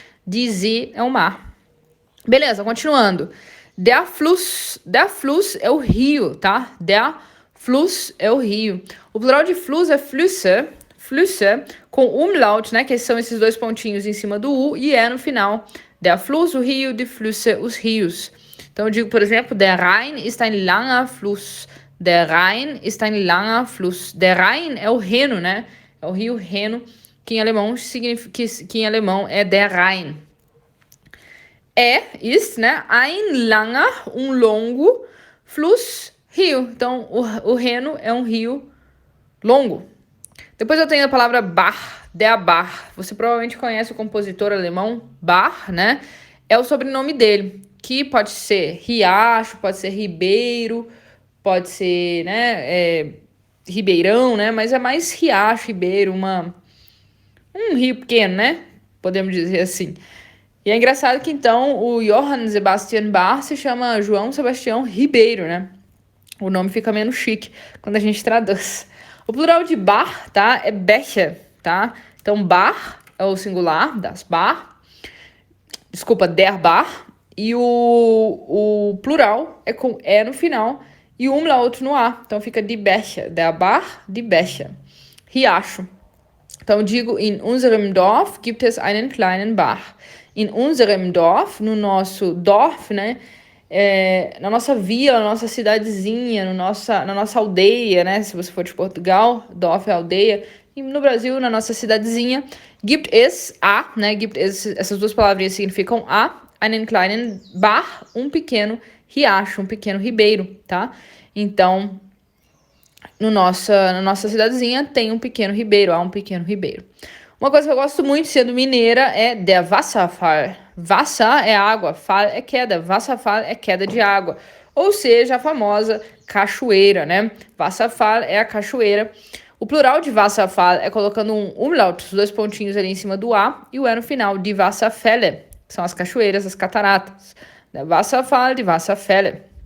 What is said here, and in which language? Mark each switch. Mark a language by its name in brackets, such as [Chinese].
[Portuguese] Die See é o mar. Beleza, continuando. Der Fluss é o rio, tá? Der Fluss é o rio. O plural de Fluss é Flüsse, com umlaut, né, que são esses dois pontinhos em cima do U, e no final. Der Fluss, o rio, die Flüsse, os rios. Então eu digo, por exemplo, [German] der Rhein ist ein langer Fluss. Der Rhein ist ein langer Fluss. [Portuguese] Der Rhein é o Reno, né? É o rio Reno, que em alemão é der Rhein. Ist, né? Ein langer, um longo, Fluss, rio. Então o Reno é um rio longo. Depois eu tenho a palavra Bach, der Bach. Você provavelmente conhece o compositor alemão Bach, né? É o sobrenome dele, que pode ser riacho, pode ser ribeiro, pode ser, né, ribeirão, né? Mas é mais riacho, ribeiro, um rio pequeno, né? Podemos dizer assim. E é engraçado que então o Johann Sebastian Bach se chama João Sebastião Ribeiro, né? O nome fica menos chique quando a gente traduz. O plural de bar, tá? É Becher, tá? Então, bar é o singular das bar. Desculpa, der bar. E o plural é com E no final e o umlaut no A. Então, fica die Becher. Der bar, die Becher. Riacho. [German] Então, digo, in unserem Dorf gibt es einen kleinen Bach. In unserem Dorf, [Portuguese] no nosso Dorf, né? Na nossa vila, na nossa cidadezinha, na nossa aldeia, né? Se você for de Portugal, Dorf é aldeia. E no Brasil, na nossa cidadezinha, gibt es a, né? Gibt es, essas duas palavrinhas significam a, [German] einen kleinen Bach, [Portuguese] um pequeno riacho, um pequeno ribeiro, tá? Então, na nossa cidadezinha tem um pequeno ribeiro, há um pequeno ribeiro. Uma coisa que eu gosto muito, sendo mineira, é der Wasserfall. Wasser é água, Fall é queda. Wasserfall é queda de água. Ou seja, a famosa cachoeira, né? Wasserfall é a cachoeira. O plural de Wasserfall é colocando um umlaut, os 2 pontinhos ali em cima do A, e o E no final, de Wasserfälle, que são as cachoeiras, as cataratas. Der Wasserfall, de Wasserfälle.